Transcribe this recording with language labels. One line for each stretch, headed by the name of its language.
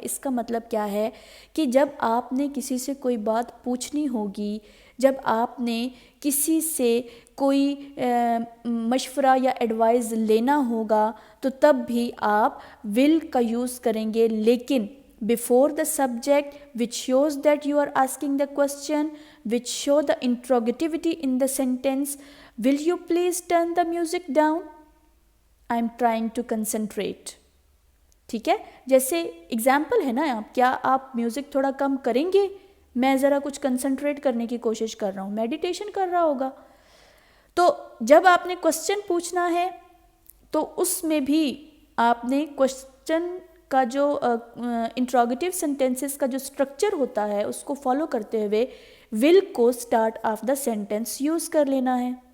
Urdu: اس کا مطلب کیا ہے کہ جب آپ نے کسی سے کوئی بات پوچھنی ہوگی, جب آپ نے کسی سے کوئی مشورہ یا ایڈوائز لینا ہوگا, تو تب بھی آپ ول کا یوز کریں گے, لیکن
English: before the subject which shows that you are asking the question, which show the interrogativity in the sentence. Will you please turn the music down? I am trying to concentrate.
Urdu: ٹھیک ہے. جیسے example ہے نا, کیا آپ music تھوڑا کم کریں گے؟ میں ذرا کچھ کنسنٹریٹ کرنے کی کوشش کر رہا ہوں, میڈیٹیشن کر رہا ہوگا. تو جب آپ نے کوسچن پوچھنا ہے تو اس میں بھی آپ نے کوسچن کا جو انٹروگیٹیو سینٹینسز کا جو اسٹرکچر ہوتا ہے اس کو فالو کرتے ہوئے ول کو start of the sentence use کر لینا ہے.